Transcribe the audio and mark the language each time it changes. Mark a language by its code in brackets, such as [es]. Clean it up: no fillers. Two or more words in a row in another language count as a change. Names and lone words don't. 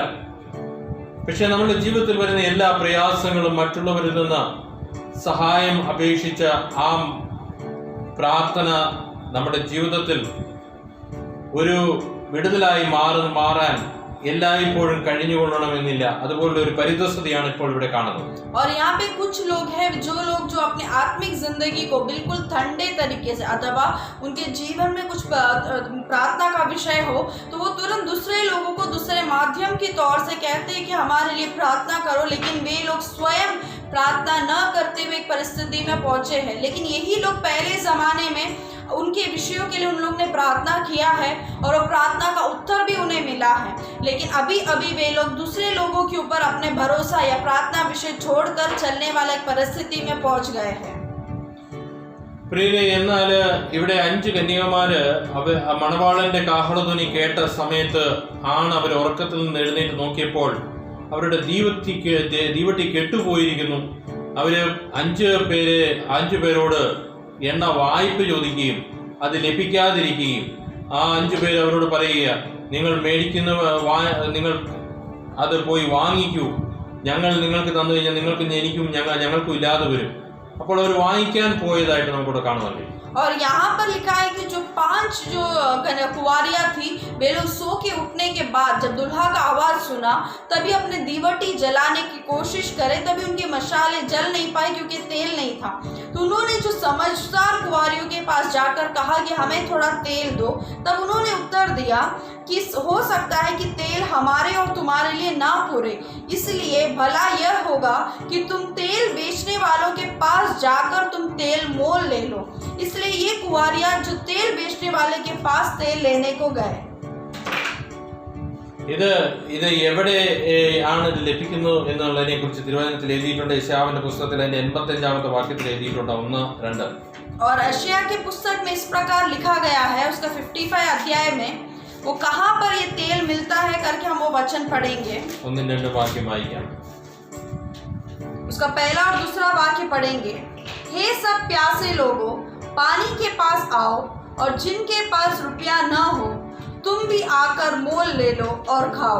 [ml] പക്ഷെ നമ്മുടെ ജീവിതത്തിൽ വരുന്ന എല്ലാ പ്രയാസങ്ങളും മറ്റുള്ളവരിൽ നിന്ന് സഹായം അപേക്ഷിച്ച ആ പ്രാർത്ഥന നമ്മുടെ ജീവിതത്തിൽ ഒരു വിടുതലായി മാറാൻ എല്ലായ്പ്പോഴും കഴിഞ്ഞുകൊള്ളണമെന്നില്ല. അതുപോലുള്ള ഒരു പരിതസ്ഥിതിയാണ് ഇപ്പോൾ ഇവിടെ കാണുന്നത്. [hi] और यहाँ पे कुछ लोग हैं जो अपने आत्मिक जिंदगी को बिल्कुल ठंडे तरीके से अथवा उनके जीवन में कुछ प्रार्थना का विषय हो तो वो तुरंत दूसरे लोगों को दूसरे माध्यम के तौर से कहते हैं कि हमारे लिए प्रार्थना करो, लेकिन वे लोग स्वयं प्रार्थना न करते हुए एक परिस्थिति में पहुंचे हैं। लेकिन यही लोग पहले ज़माने में उनके विषयों के लिए उन लोग ने प्रार्थना किया है और वो प्रार्थना का उत्तर भी उन्हें मिला है, लेकिन अभी वे लोग दूसरे लोगों के ऊपर अपने भरोसा या प्रार्थना विषय छोड़कर चलने वाला एक परिस्थिति में पहुंच गए हैं। [ml] പ്രിയരെ, എന്നാൽ ഇവിടെ 5 കന്യകമാര് മണവാളന്റെ കാഹളധ്വനി കേട്ട സമയത്ത് അവർ ഉറക്കത്തിൽ നിന്ന് എഴുന്നേറ്റ് നോക്കിയപ്പോൾ അവരുടെ ദീവട്ടി കെട്ടുപോയിരിക്കുന്നു. അവര് 5 പേരോട് എണ്ണ വായ്പ ചോദിക്കുകയും അത് ലഭിക്കാതിരിക്കുകയും ആ 5 പേര് അവരോട് പറയുക, നിങ്ങൾ നിങ്ങൾ അത് പോയി വാങ്ങിക്കൂ, ഞങ്ങൾ നിങ്ങൾക്ക് തന്നു കഴിഞ്ഞാൽ എനിക്കും ഞങ്ങൾക്കും ഇല്ലാതെ വരും. അപ്പോൾ അവർ വാങ്ങിക്കാൻ പോയതായിട്ട് നമുക്കിവിടെ കാണുവാൻ കഴിയും. [hi] और यहाँ पर लिखा है कि जो 5 कुंवारियां थी वे लोग सो के उठने के बाद जब दुल्हा का आवाज सुना तभी अपने दीवटी जलाने की कोशिश करे, तभी उनकी मशालें जल नहीं पाई क्योंकि तेल नहीं था। तो उन्होंने जो समझदार कुंवारियों के पास जाकर कहा कि हमें थोड़ा तेल दो, तब उन्होंने उत्तर दिया कि हो सकता है कि तेल हमारे और तुम्हारे लिए ना पूरे, इसलिए भला यह होगा कि तुम तेल बेचने वालों के पास जाकर तुम तेल मोल ले लो। इसलिए ये कुंवारियां जो तेल बेचने वाले के पास तेल लेने को गए। [ml] ഇത് എവിടെ ആണ് ഇത് ലഭിക്കുന്നത് എന്നുള്ളതിനെ കുറിച്ച് തിരുവചനത്തിൽ എഴുതിയിട്ടുണ്ട്. യെശയ്യാവിന്റെ പുസ്തകത്തിൽ അതിന്റെ 85-ാമത്തെ വാക്യത്തിൽ എഴുതിയിട്ടുണ്ട് 1-2. [hi] और यशायाह के पुस्तक में इस प्रकार लिखा गया है, उसका 55 अध्याय में वो कहाँ पर ये तेल मिलता है करके हम वो वचन पढ़ेंगे. [ml] 1-2 വാക്യം വായിക്കാം. [hi] उसका पहला और दूसरा वाक्य पढ़ेंगे. हे सब प्यासे लोगों, पानी के पास आओ, और जिनके पास रुपया न हो तुम भी आकर मोल ले लो और खाओ.